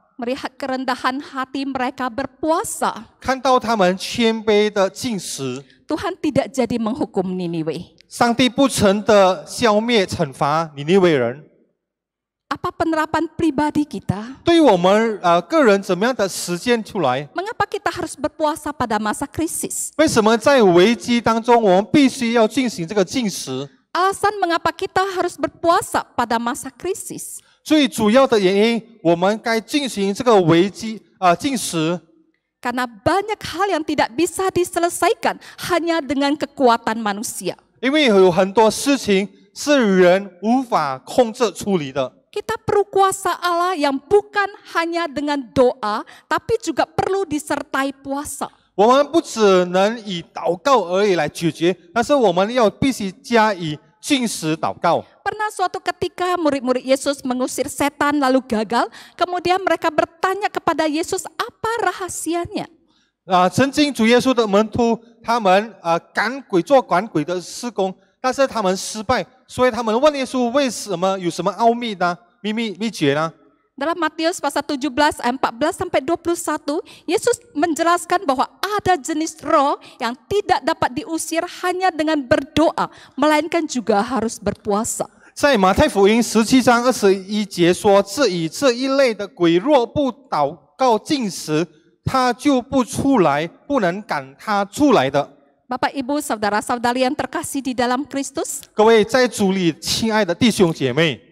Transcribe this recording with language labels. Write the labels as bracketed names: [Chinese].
[Indonesian] Melihat kerendahan hati mereka berpuasa. [Chinese] 看到他们谦卑的进食， [Indonesian] Tuhan tidak jadi menghukum Niniwe. [Chinese] 上帝不曾的消灭惩罚尼尼微人。 [Indonesian] Apa penerapan pribadi kita? [Chinese] 对于我们个人怎么样的实践出来？ [Indonesian] Mengapa kita harus berpuasa pada masa krisis? [Chinese] 为什么在危机当中，我们必须要进行这个禁食？ [Indonesian] Alasan mengapa kita harus berpuasa pada masa krisis? [Chinese] 最主要的原因，我们该进行这个危机禁食。 [Indonesian] Karena banyak hal yang tidak bisa diselesaikan hanya dengan kekuatan manusia. [Chinese] 因为有很多事情是人无法控制处理的。 [Indonesian] Kita perlu kuasa Allah yang bukan hanya dengan doa, tapi juga perlu disertai puasa. [Chinese] 我们不只能以祷告而已来解决，但是我们要必须加以禁食祷告。 [Indonesian] Pernah suatu ketika murid-murid Yesus mengusir setan lalu gagal, kemudian mereka bertanya kepada Yesus apa rahasianya. [Chinese] 曾经主耶稣的门徒，他们做赶鬼的事工，但是他们失败，所以他们问耶稣为什么有什么奥秘呢？秘诀呢？ [Indonesian] Dalam Matius pasal 17 ayat 14 sampai 21, Yesus menjelaskan bahwa ada jenis roh yang tidak dapat diusir hanya dengan berdoa, melainkan juga harus berpuasa. [Chinese] 在马太福音17章21节说：“这一类的鬼，若不祷告禁食，他就不出来，不能赶他出来的。” [Indonesian] Bapak, Ibu, saudara-saudari yang terkasih di dalam Kristus, [Chinese] 各位在主里亲爱的弟兄姐妹，